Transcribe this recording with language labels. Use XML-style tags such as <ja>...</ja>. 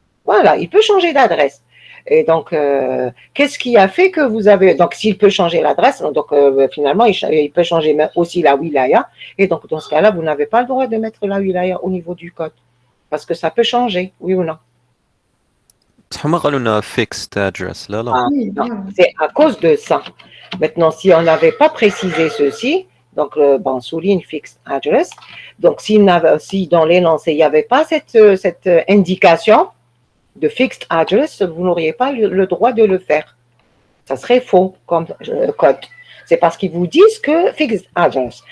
<fr>Voilà, il peut changer d'adresse. Et donc, qu'est-ce qui a fait que vous avez… Donc, s'il peut changer l'adresse, donc finalement, il peut changer aussi la wilaya. Et donc, dans ce cas-là, vous n'avez pas le droit de mettre la wilaya au niveau du code. Parce que ça peut changer, oui ou non?</fr> <ar>هم قالوا لنا fixed address لا لا</ar> <fr>Ah, Oui, non, voilà. c'est à cause de ça. Maintenant, si on n'avait pas précisé ceci, donc bon, on souligne fixed address. Donc, si dans l'énoncé, il n'y avait pas cette indication de fixed address, vous n'auriez pas le droit de le faire. Ça serait faux comme code. C'est parce qu'ils vous disent que fixed address.</fr>